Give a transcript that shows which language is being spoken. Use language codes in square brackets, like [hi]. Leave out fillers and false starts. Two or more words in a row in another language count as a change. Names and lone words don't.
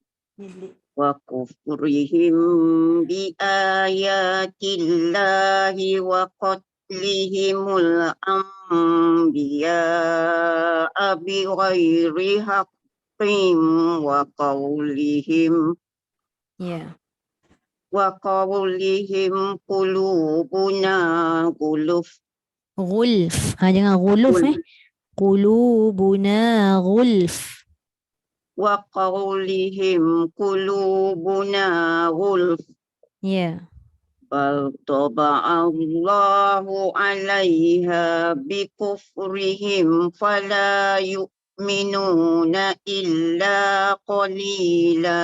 [ar] وكفرهم بآيات الله وقتلهم الأنبياء بغير حق Ya. وقولهم قلوبنا غلف Gulf. [id] Jangan guluf [ar] قلوبنا غلف. وقولهم قلوبنا غلف Ya. بل طبع الله عليها بكفرهم فلا يؤمنون إلا قليلا